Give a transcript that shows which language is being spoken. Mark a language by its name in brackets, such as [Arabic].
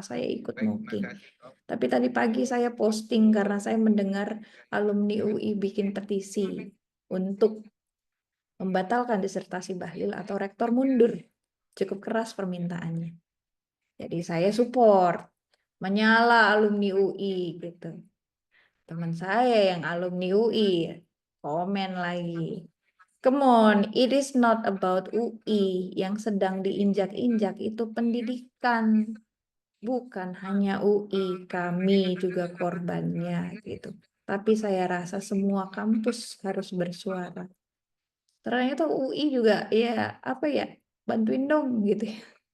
[Indonesian] Saya ikut mocking. Tapi tadi pagi saya posting karena saya mendengar alumni UI bikin petisi untuk membatalkan disertasi Bahlil atau rektor mundur. Cukup keras permintaannya. Jadi saya support, menyala alumni UI gitu. Teman saya yang alumni UI komen lagi. [English] Come on, it is not about UI. [Indonesian] Yang sedang diinjak-injak itu pendidikan. Bukan hanya UI, kami juga korbannya gitu. Tapi saya rasa semua kampus harus bersuara. Ternyata UI juga ya apa ya, bantuin dong gitu ya.